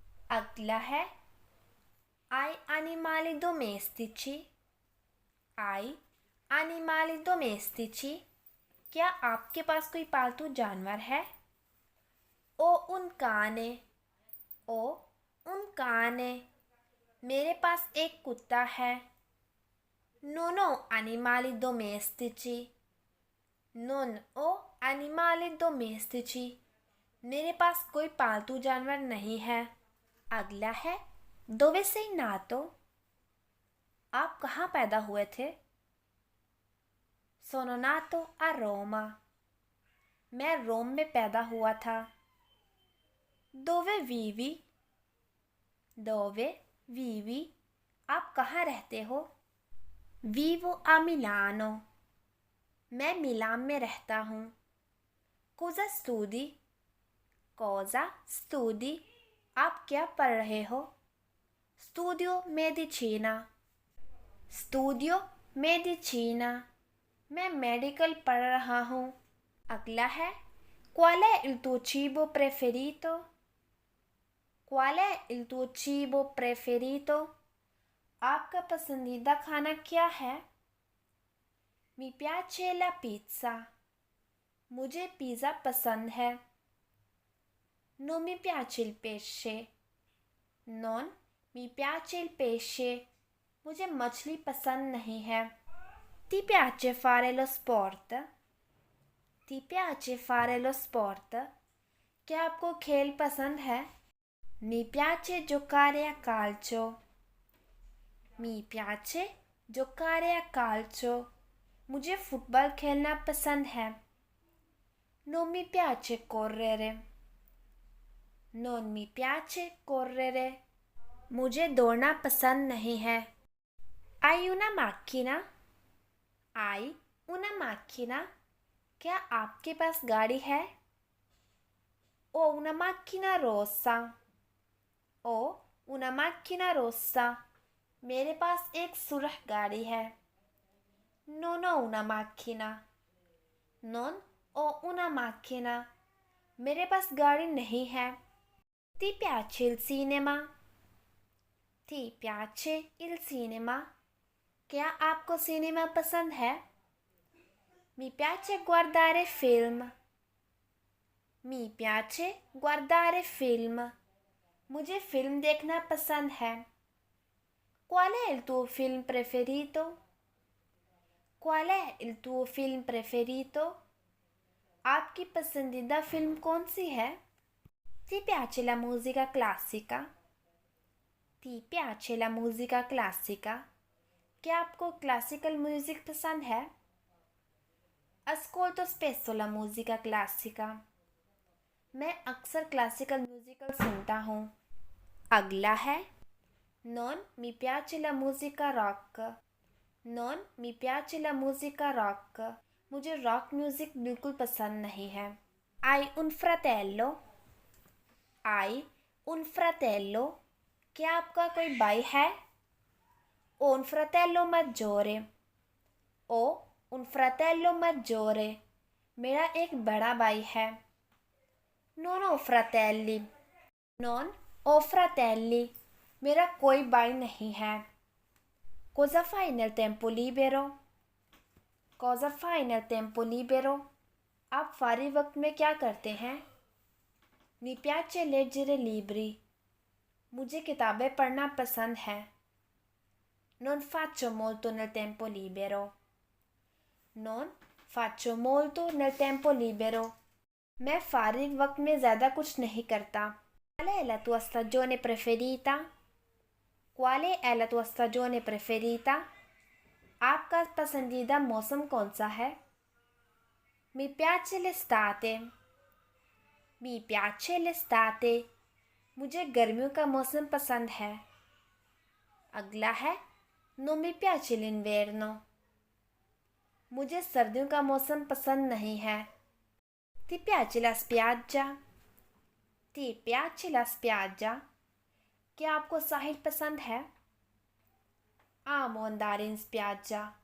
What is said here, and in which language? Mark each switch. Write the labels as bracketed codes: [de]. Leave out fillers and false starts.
[hi] अगला है [it] Hai animali domestici? Hai animali domestici? [hi] क्या आपके पास कोई पालतू जानवर है? [it] Ho un cane। Ho un cane। [hi] मेरे पास एक कुत्ता है। [it] Non ho animali domestici। Non ho animali domestici। [hi] मेरे पास कोई पालतू जानवर नहीं है। अगला है [it] Dove sei nato? [hi] आप कहाँ पैदा हुए थे? [it] Sono nato a Roma। [hi] मैं रोम में पैदा हुआ था। [it] Dove vivi? Dove vivi? [hi] आप कहाँ रहते हो? [it] Vivo a Milano। [hi] मैं मिलान में रहता हूँ। [it] Cosa studi? Cosa studi? [hi] आप क्या पढ़ रहे हो? [it] Studio medicina। Studio medicina। [hi] मैं मेडिकल पढ़ रहा हूँ। अगला है [it] Qual è il tuo cibo preferito? Qual è il tuo cibo preferito? [hi] आपका पसंदीदा खाना क्या है? [it] Mi piace la pizza। [hi] मुझे पिज़्ज़ा पसंद है। [it] Non mi piace il pesce। Non Mi piace il pesce. [hi] मुझे मछली पसंद नहीं है. [it] Ti piace fare lo sport? Ti piace fare lo sport? [hi] क्या आपको खेल पसंद है? [it] Mi piace giocare a calcio. Mi piace giocare a calcio. [hi] मुझे फुटबॉल खेलना पसंद है. [it] Non mi piace correre. Non mi piace correre. [hi] मुझे दौड़ना पसंद नहीं है. [it] Hai una macchina? Hai una macchina? [hi] क्या आपके पास गाड़ी है? [it] Ho una macchina rossa. Ho una macchina rossa. [hi] मेरे पास एक सुरख गाड़ी है. [it] Non ho una macchina. Non ho una macchina. [hi] मेरे पास गाड़ी नहीं है. [it] Ti piace il cinema? Ti piace il cinema? [hi] क्या आपको सिनेमा पसंद है? [it] Mi piace guardare film. Mi piace guardare film. [hi] मुझे फिल्म देखना पसंद है. [it] Qual è il tuo film preferito? Qual è il tuo film preferito? [hi] आपकी पसंदीदा फिल्म कौन सी है? [it] Ti piace la musica classica? Ti piace la musica classica? [hi] क्या आपको क्लासिकल म्यूजिक पसंद है? [it] Ascolto spesso la musica classica. [hi] मैं अक्सर क्लासिकल म्यूजिकल सुनता हूँ. अगला है [it] Non mi piace la musica rock. Non mi piace la musica rock. [hi] मुझे रॉक म्यूजिक बिल्कुल पसंद नहीं है. [it] Hai un fratello? Hai un fratello? [hi] क्या आपका कोई भाई है? [it] Ho un fratello maggiore. Ho un fratello maggiore. [hi] मेरा एक बड़ा भाई है. [it] Non ho fratelli. Non ho fratelli. [hi] मेरा कोई भाई नहीं है. [it] Cosa fai nel tempo libero? Cosa fai nel tempo libero? [hi] आप फारिग वक्त में क्या करते हैं? [it] Mi piace leggere libri. [hi] मुझे किताबें पढ़ना पसंद है. [it] Non faccio molto nel tempo libero. Non faccio molto nel tempo libero. [hi] मैं फारिग वक्त में ज़्यादा कुछ नहीं करता. [it] Qual è la tua stagione preferita? Qual è la tua stagione preferita? [hi] आपका पसंदीदा मौसम कौन सा है? [it] Mi piace l'estate. Mi piace l'estate. [hi] मुझे गर्मियों का मौसम पसंद है. अगला है [it] Non mi piace l'inverno. [hi] मुझे सर्दियों का मौसम पसंद नहीं है. [it] Ti piace la spiaggia? Ti piace la spiaggia? [hi] क्या आपको साहिल पसंद है? [it] Amo andare in spiaggia.